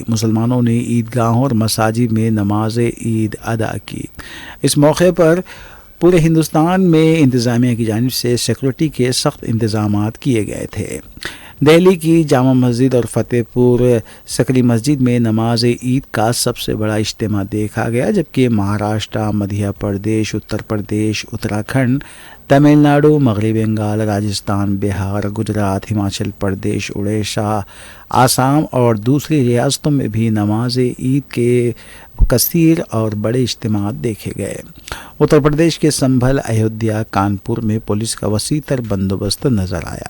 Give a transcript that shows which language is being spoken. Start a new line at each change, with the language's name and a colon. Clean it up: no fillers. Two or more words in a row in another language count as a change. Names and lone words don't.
Urdu: مسلمانوں نے عیدگاہوں اور مساجد میں نماز عید ادا کی۔ اس موقع پر پورے ہندوستان میں انتظامیہ کی جانب سے سیکورٹی کے سخت انتظامات کیے گئے تھے۔ دہلی کی جامع مسجد اور فتح پور سکری مسجد میں نماز عید کا سب سے بڑا اجتماع دیکھا گیا، جبکہ مہاراشٹر، مدھیہ پردیش، اتر پردیش، اتراکھنڈ، تمل ناڈو، مغربی بنگال، راجستھان، بہار، گجرات، ہماچل پردیش، اڑیسہ، آسام اور دوسری ریاستوں میں بھی نماز عید کے کثیر اور بڑے اجتماعات دیکھے گئے۔ اتر پردیش کے سنبھل، ایودھیا، کانپور میں پولیس کا وسیع تر بندوبست نظر آیا۔